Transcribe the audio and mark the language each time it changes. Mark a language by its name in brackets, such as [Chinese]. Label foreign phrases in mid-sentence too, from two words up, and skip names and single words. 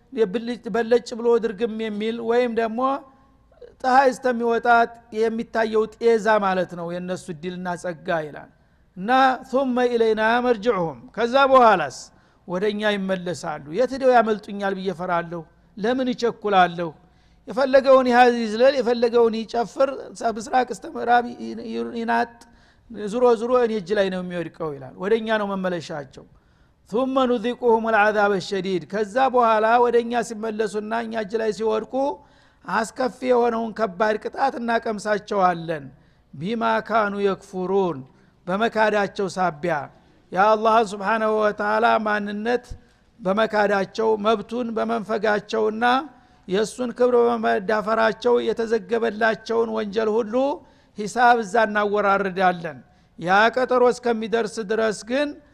[Amharic] በለጭ ብሎ ድርግም የሚል ወይም ደግሞ ፀሐይ እስከሚወጣት የሚታየው ጤዛ ማለት ነው የነሱ ድልና ጸጋ ይላል። እና [Arabic] ثم إلينا مرجعهم [Amharic] ከዛ በኋላስ ወደኛ ይመለሳሉ። የት ሄደው ያመልጡኛል ብዬ ፈራለሁ? ለምን ይቸኩላለሁ? የፈለገውን ይዝለል የፈለገውን ይጨፍር ምስራቅ እስከ ምዕራብ ይናጥ ዙሮ ዙሮ እኔ እጅ ላይ ነው የሚወድቀው ይላል። ወደኛ ነው መመለሻቸው። [Arabic] ثم نذيقهم العذاب الشديد [Amharic] ከዛ በኋላ ወደኛ ሲመለሱና እኛ እጅ ላይ ሲወድቁ አስከፊ የሆነውን ከባድ ቅጣት እናቀምሳቸዋለን። [Arabic] بما كانوا يكفرون [Amharic] በመካዳቸው ሳቢያ የአላህ [Arabic] سبحانه وتعالى [Amharic] ማንነት በመካዳቸው መብቱን በመንፈጋቸውና የሱን ክብር በመዳፈራቸው የተዘገበላቸውን ወንጀል ሁሉ ሂሳብ እዛ እናወራርዳለን። ያ ቀጠሮ እስከሚደርስ ድረስ ግን